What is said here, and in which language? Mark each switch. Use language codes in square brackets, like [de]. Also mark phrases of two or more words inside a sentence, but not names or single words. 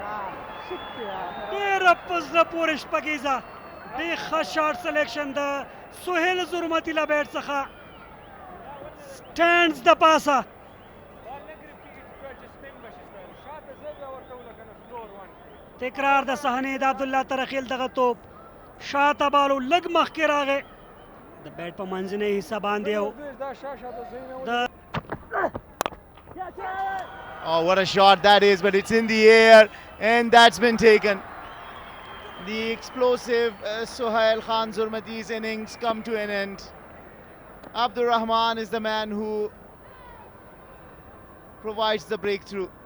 [ps] ډېره په زړه پورې شپږیزه ډېر ښه [en] shot selection [ps] د سهیل زرمتي له بیټ څخه سټینډز د پاسه تکرار د صحنې د عبدالله ترخیل دغه توپ شاته بالو لږ مخکې راغی د بیټ په منځنۍ حصه باندې او د [en] Oh, what a shot that is, but it's in the air and that's been taken. The explosive Sohail Khan Zurmati's innings come to an end. Abdur Rahman is the man who provides the breakthrough.